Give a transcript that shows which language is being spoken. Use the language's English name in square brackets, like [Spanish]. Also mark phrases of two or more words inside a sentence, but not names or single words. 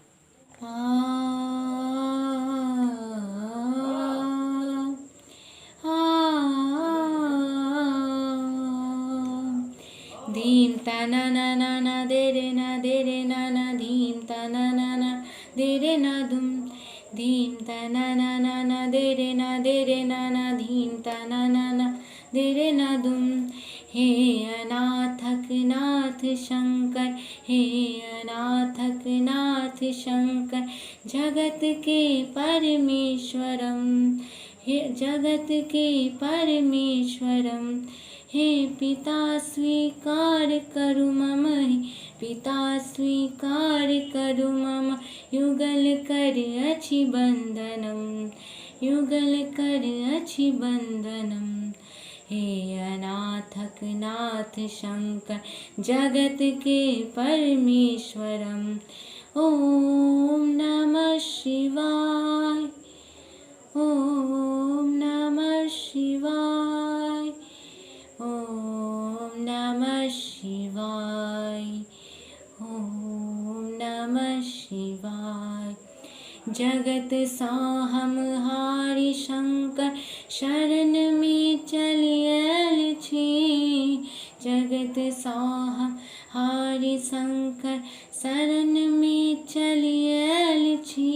[Maithili] धीम तना ना ना ना दे रे ना धीम तना ना ना दे रे ना दुम धीम तना ना ना दे रे ना धीम तना ना दे रे ना दुम। हे अनाथक नाथ शंकर, हे अनाथक नाथ शंकर, जगत के परमेश्वरम, हे जगत के परमेश्वरम। हे पिता स्वीकार करु मम, हे पिता स्वीकार करु मम, युगल कर अछि बंदनम, युगल कर अछि बंदनम। हे अनाथक नाथ शंकर, जगत के परमेश्वरम। [Sanskrit] ओम नमः शिवाय, ओम नमः शिवाय, ओम नमः शिवाय, ओम नमः शिवाय। [Maithili] जगत साहम हारि शंकर, शरण में चलियल छी, जगत साहम हारि शंकर, शरण में चलियल छी।